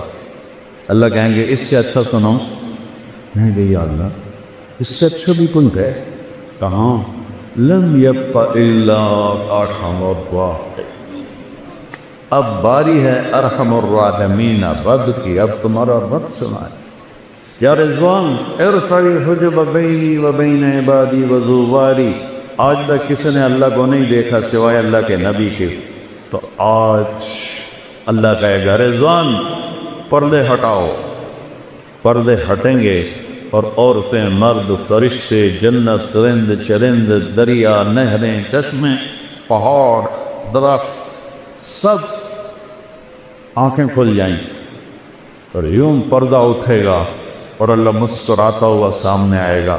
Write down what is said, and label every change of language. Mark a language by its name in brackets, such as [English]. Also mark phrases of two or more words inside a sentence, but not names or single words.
[Urdu] اللہ کہیں گے اس سے اچھا سناؤ؟ کہیں گے یا اللہ اس سے اچھا بھی کوئی ہے؟ کہاں؟ [Arabic] لم یبق الا ارحم الراحمین. [Urdu] اب باری ہے [Arabic] ارحم الراحمین [Urdu] رب کی. اب تمہارا رب سنائے. [Arabic] یا رضوان ارفع الحجب بینی و بین عبادی و زواری. [Urdu] آج تک کسی نے اللہ کو نہیں دیکھا سوائے اللہ کے نبی کے. تو آج اللہ کہے گا رضوان پردے ہٹاؤ. پردے ہٹیں گے اور عورتیں مرد فرشتے جنت رند چرند دریا نہریں چشمے پہاڑ درخت سب آنکھیں کھل جائیں اور یوں پردہ اٹھے گا اور اللہ مسکراتا ہوا سامنے آئے گا.